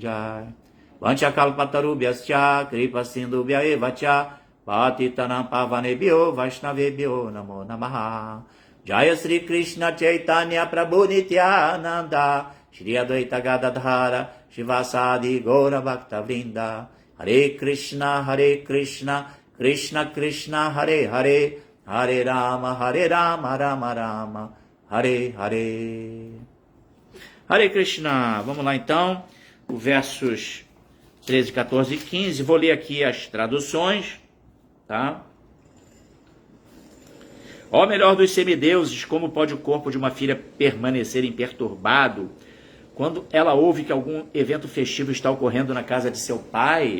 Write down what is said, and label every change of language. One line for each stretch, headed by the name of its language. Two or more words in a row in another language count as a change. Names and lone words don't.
Sanskrit: Jai Vanchakalpatarubhyascha Kripa Sindhubhya Eva Cha Patitanam Pavanebhyo Vaishnavebhyo Namo Namaha Jaya Sri Krishna Chaitanya Prabhu Nityananda Shri Advaita Gadadhara Shivasadi Gaura Bhakta Vrinda Hare Krishna Krishna Krishna Hare Hare Hare Rama Rama Rama Hare Hare. Hare Krishna.
Portuguese: Vamos lá então, os versos 13, 14 e 15. Vou ler aqui as traduções, tá? Ó melhor dos semideuses, como pode o corpo de uma filha permanecer imperturbado quando ela ouve que algum evento festivo está ocorrendo na casa de seu pai?